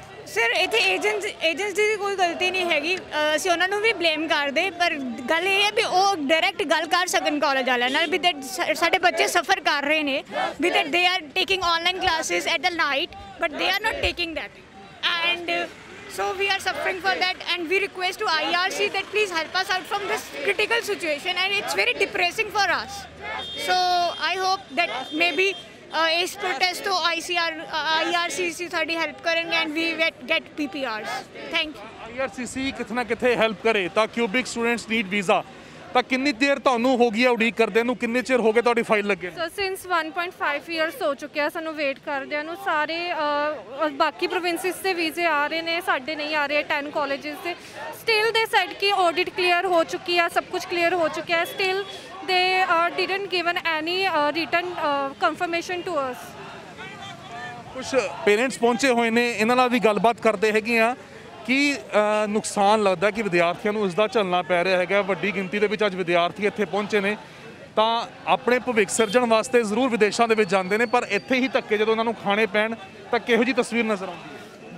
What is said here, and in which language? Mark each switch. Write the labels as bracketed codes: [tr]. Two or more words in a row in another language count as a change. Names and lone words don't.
[pa] ਸਰ ਇੱਥੇ ਏਜੰਟਸ ਦੀ ਕੋਈ ਗਲਤੀ ਨਹੀਂ ਹੈਗੀ ਅਸੀਂ ਉਹਨਾਂ ਨੂੰ ਵੀ ਬਲੇਮ ਕਰਦੇ ਪਰ ਗੱਲ ਇਹ ਹੈ ਵੀ ਉਹ ਡਾਇਰੈਕਟ ਗੱਲ ਕਰ ਸਕਣ ਕਾਲਜ ਵਾਲਿਆਂ ਨਾਲ ਵੀ ਸਾਡੇ ਬੱਚੇ ਸਫਰ ਕਰ ਰਹੇ ਨੇ ਵੀ [en] that they are taking online classes at the night but they are not taking that and so we are suffering for that and we request to IRC that please help us out from this critical situation and it's very depressing for us so I hope that maybe is protest to IRCC [pa] ਸਾਡੀ ਹੈਲਪ ਕਰਨਗੇ [en] and we get PPRs thank you [pa] IRCC ਕਿਤੇ ਨਾ ਕਿਤੇ ਹੈਲਪ ਕਰੇ ਤਾਂ [en] Quebec students need visa [pa] ਤਾਂ ਕਿੰਨੀ ਦੇਰ ਤੁਹਾਨੂੰ ਹੋ ਗਈ ਹੈ ਉਡੀਕ ਕਰਦੇ ਨੂੰ ਕਿੰਨੇ ਚਿਰ ਹੋ ਗਏ ਤੁਹਾਡੀ ਫਾਈਲ ਲੱਗੇ ਸਰ [en] since 1.5 years [pa] ਹੋ ਚੁੱਕਿਆ ਸਾਨੂੰ ਵੇਟ ਕਰਦਿਆਂ ਨੂੰ ਸਾਰੇ ਬਾਕੀ ਪ੍ਰੋਵਿੰਸਿਸ ਦੇ ਵੀਜ਼ੇ ਆ ਰਹੇ ਨੇ ਸਾਡੇ ਨਹੀਂ ਆ ਰਹੇ 10 ਕਾਲਜਿਸ ਦੇ [en] still they said [pa] ਕਿ ਆਡਿਟ ਕਲੀਅਰ ਹੋ ਚੁੱਕੀ ਆ ਸਭ ਕੁਝ ਕਲੀਅਰ ਹੋ ਚੁੱਕਿਆ ਹੈ [en] still they didn't given any written confirmation to us [pa] ਕੁਝ ਪੇਰੈਂਟਸ ਪਹੁੰਚੇ ਹੋਏ ਨੇ ਇਹਨਾਂ ਨਾਲ ਵੀ ਗੱਲਬਾਤ ਕਰਦੇ ਹੈਗੇ ਆ ਕੀ ਨੁਕਸਾਨ ਲੱਗਦਾ ਕਿ ਵਿਦਿਆਰਥੀਆਂ ਨੂੰ ਇਸ ਦਾ ਝੱਲਣਾ ਪੈ ਰਿਹਾ ਹੈਗਾ ਵੱਡੀ ਗਿਣਤੀ ਦੇ ਵਿੱਚ ਅੱਜ ਵਿਦਿਆਰਥੀ ਇੱਥੇ ਪਹੁੰਚੇ ਨੇ ਤਾਂ ਆਪਣੇ ਭਵਿੱਖ ਸਿਰਜਣ ਵਾਸਤੇ ਜ਼ਰੂਰ ਵਿਦੇਸ਼ਾਂ ਦੇ ਵਿੱਚ ਜਾਂਦੇ ਨੇ ਪਰ ਇੱਥੇ ਹੀ ਧੱਕੇ ਜਦੋਂ ਉਹਨਾਂ ਨੂੰ ਖਾਣੇ ਪੈਣ ਤਾਂ ਕਿਹੋ ਜਿਹੀ ਤਸਵੀਰ ਨਜ਼ਰ ਆਉਂਦੀ ਹੈ